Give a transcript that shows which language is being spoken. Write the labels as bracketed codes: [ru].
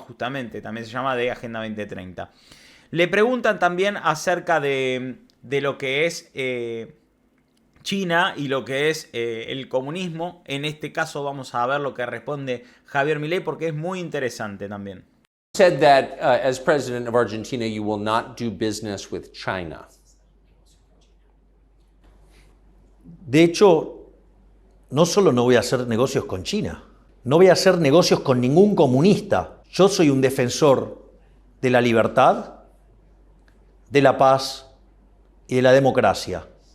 [es] Justamente, también se llama de Agenda 2030. Le preguntan también acerca de lo que es China y lo que es el comunismo. En este caso vamos a ver lo que responde Javier Milei porque es muy interesante también. [en] Said that as president of Argentina, you will not do business with China. [es] De hecho, no solo no voy a hacer negocios con China, no voy a hacer negocios con ningún comunista. Yo soy un defensor de la libertad, de la paz y de la democracia.